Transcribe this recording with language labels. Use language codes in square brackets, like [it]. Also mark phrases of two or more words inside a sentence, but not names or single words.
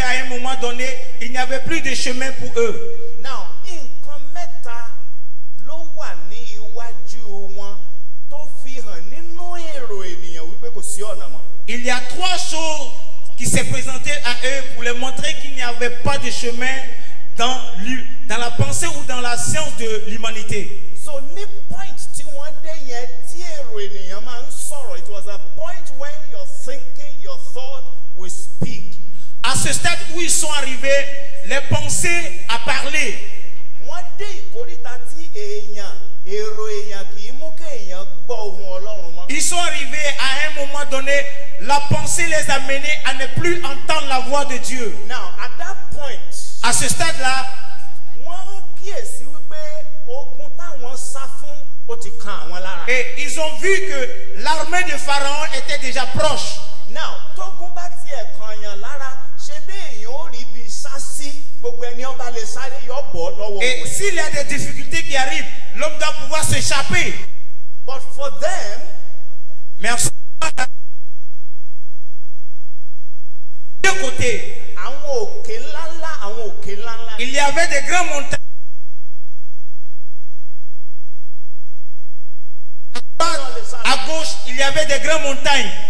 [fr] moment donné, il n'y avait plus de chemin pour eux. [en] Now, [yo] nǹkan mẹ́ta ló wà ní iwájú wọn tó fi hàn nínú èrò ènìyàn wípé kò sí ọ̀nà mọ́. [fr] Il y a trois choses qui s'est présentées à eux pour leur montrer qu'il n'y avait pas de chemin dans la pensée ou dans la science de l'humanité. [yo] So ní point tí wọ́n dé yẹn tí èrò ènìyàn máa ń sọ̀rọ̀, [en] it was a point when your thinking, your thought will speak. [fr] À ce stade où ils sont arrivés, les pensées à parler. [yo] Wọ́n dé ìkóríta tí èrò èèyàn kì í mú kéèyàn gbọ́ ohùn Ọlọ́run mọ́. [fr] Ils sont arrivés à un moment donné, la pensée les a menés à ne plus entendre la voix de Dieu. [en] Now, at that point, [fr] à ce stade-là, [yo] wọ́n kíyèsí wípé ogun táwọn sá fún ó ti kan àwọn lára. [fr] Et ils ont vu que l'armée de Pharaon était déjà proche. [en] Now, [yo] tógun bá tiẹ̀ kànyàn lára, ṣe bí èèyàn ó rí bí sásí, gbogbo ẹni ọba lè sáré yọ bọ́ lọ́wọ́. [fr] Et s'il y a des difficultés qui arrivent, l'homme doit pouvoir s'échapper. [en] But for them, [fr] merci. De côté, il y avait des grandes montagnes. À gauche, il y avait des grandes montagnes.